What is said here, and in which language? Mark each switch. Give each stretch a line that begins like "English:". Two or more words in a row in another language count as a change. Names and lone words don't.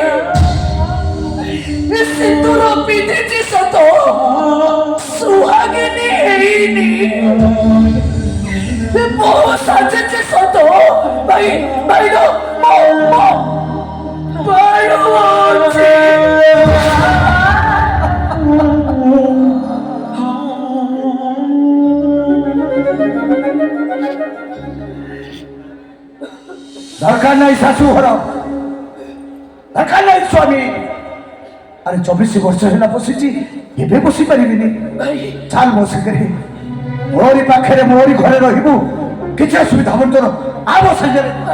Odia: ସିନ୍ଦୁର ପିନ୍ଧିଛି ସତ, ସୁହାଗିନୀ ହେଇନି। ବହୁ ସାଜିଛି ସତ, ଭାଇ ଭାଇର ବାଳ ଅଛି।
Bangla: দরকার নাই শাশু ঘর, দরকার নাই স্বামী।
Odia: আরে 24 ବର୍ଷ ହେଲା ବସିଛି, ଏବେ ବସି ପାରିବିନି। ଚାଲ ମୋ ସାଙ୍ଗରେ, ମୋରି ପାଖରେ ମୋରି ଘରେ ରହିବୁ, କିଛି ଅସୁବିଧା ହବନି ତୋର। ଆ ମୋ ସାଙ୍ଗରେ।